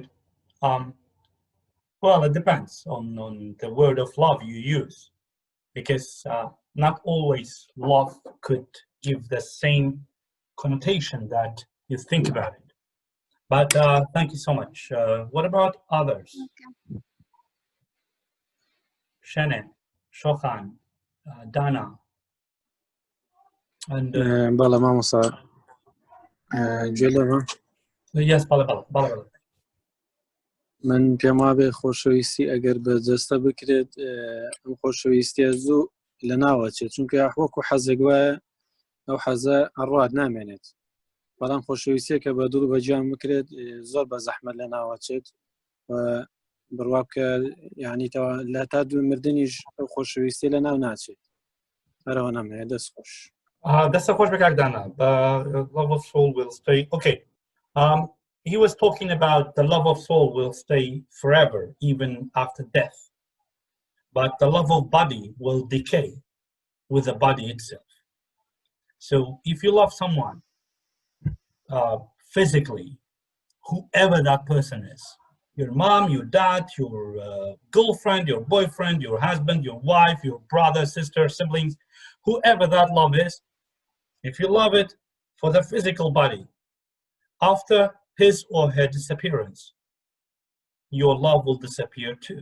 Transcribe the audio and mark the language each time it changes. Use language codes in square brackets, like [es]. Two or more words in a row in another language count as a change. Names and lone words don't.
[en] Well, it depends on the word of love you use, because not always love could give the same connotation that you think about it. But thank you so much. What about others? Okay. Shannon, Shokhan, Dana, and [ckb] بەڵێ مامۆستا گوێ لێمە [en] yes, Bala. [ckb] من پێم وابێ خۆشەویستی ئەگەر بەجەستە بکرێت ئەم خۆشەویستیە زوو لە ناوەچێت چونکە وەکو حەزێک وایە ئەو حەزە ئەڕوات نامێنێت بەڵام خۆشەویستیە کە بە دوور بەجیان بکرێت زۆر بە زەحمەت لە ناوەچێت بڕوا بکە یعنی لە تا دوو مردنیش ئەو خۆشەویستی لە ناو ناچێت هەرەوە نامێنێ دەست خۆش [en] That's a question, Dana. Love of soul will stay. Okay. He was talking about the love of soul will stay forever, even after death. But the love of body will decay with the body itself. So if you love someone physically, whoever that person is, your mom, your dad, your girlfriend, your boyfriend, your husband, your wife, your brother, sister, siblings, whoever that love is, if you love it for the physical body, after his or her disappearance, your love will disappear too.